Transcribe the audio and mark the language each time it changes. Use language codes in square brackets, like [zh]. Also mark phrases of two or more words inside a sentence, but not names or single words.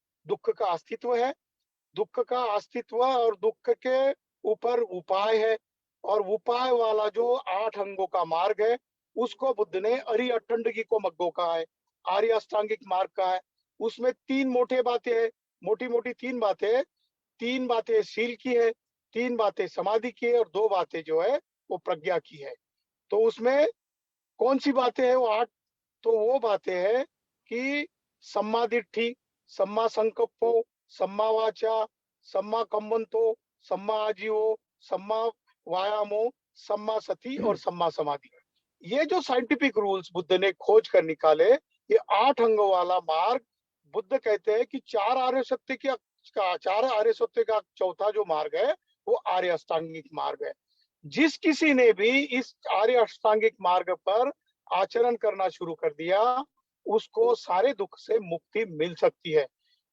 [hi] दुख का अस्तित्व है, दुख का अस्तित्व और दुख के ऊपर उपाय है, और उपाय वाला जो 8 अंगों का मार्ग है उसको बुद्ध ने [pi] अरि अठंडगी को मग्गो [hi] कहा है, आर्य अष्टांगिक मार्ग का है। उसमें 3 मोटे बातें हैं, मोटी मोटी 3 बातें। 3 बातें शील की है, 3 बातें समाधि की है, और 2 बातें जो है वो प्रज्ञा की है। तो उसमें कौन सी बातें हैं? वो 8। तो वो बातें हैं कि [pi] सम्मा दिट्ठी, सम्मा संकल्पो, सम्मा वाचा, सम्मा कम्मंतो, सम्मा आजीवो, सम्मा व्यायामो, सम्मा सती और सम्मा समाधि। [hi] ये जो [en] scientific rules [hi] बुद्ध ने खोज कर निकाले, ये 8 अंगों वाला मार्ग, बुद्ध कहते हैं कि 4 आर्य सत्य का चौथा जो मार्ग है वो आर्य अष्टांगिक मार्ग है। जिस किसी ने भी इस आर्य अष्टांगिक मार्ग पर आचरण करना शुरू कर दिया, उसको सारे दुख से मुक्ति मिल सकती है।